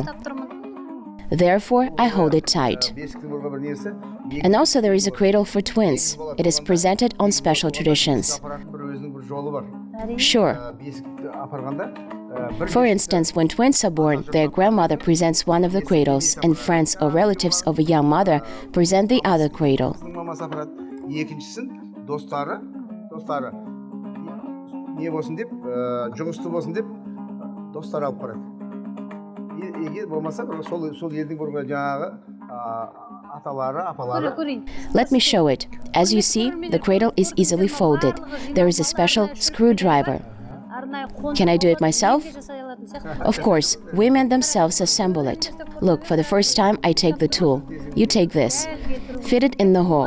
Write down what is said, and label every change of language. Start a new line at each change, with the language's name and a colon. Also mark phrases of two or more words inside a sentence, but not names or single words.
English: Therefore, I hold it tight. And also there is a cradle for twins. It is presented on special traditions. Sure. For instance, when twins are born, their grandmother presents one of the cradles, and friends or relatives of a young mother present the other cradle.
Kazakh: Не болсын деп, жұмысты болсын деп, достар алып барады. Егер болмаса, сол елдің бір жаңағы аталары, апалары.
English: Let me show it. As you see, the cradle is easily folded. There is a special screwdriver. Can I do it myself? Of course, women themselves assemble it. Look, for the first time, I take the tool. You take this. Fit it in the hole.